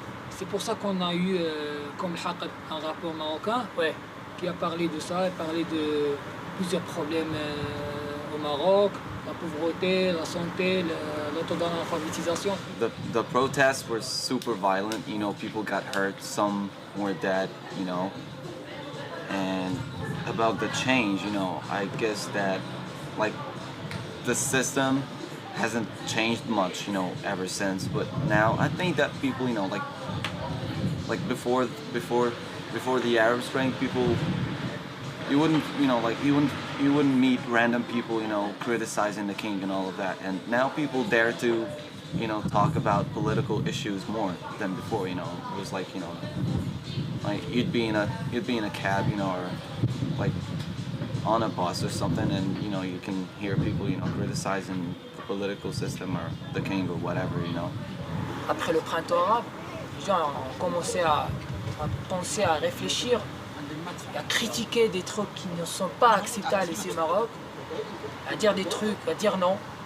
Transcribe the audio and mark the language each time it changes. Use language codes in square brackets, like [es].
[fr] C'est pour ça qu'on a eu, comme Haqed, un rappeur marocain, qui a parlé de ça, et parlé de plusieurs problèmes au Maroc, la pauvreté, la santé, le taux d'analphabétisation. [en] The protests were super violent, you know, people got hurt, some were dead, you know. And about the change, you know, I guess that like the system hasn't changed much, you know, ever since. But now I think that people, you know, like before the Arab Spring, people, you wouldn't, you know, like you wouldn't meet random people, you know, criticizing the king and all of that. And now people dare to, you know, talk about political issues more than before. You know, it was like, you know, like you'd be in a cab, you know, or like on a bus or something, and you know, you can hear people, you know, criticizing the political system or the king or whatever, you know. [fr] Après le printemps arabe, les gens ont commencé à penser, à réfléchir, à critiquer des trucs qui ne sont pas acceptables ici au Maroc, à dire des trucs, à dire non.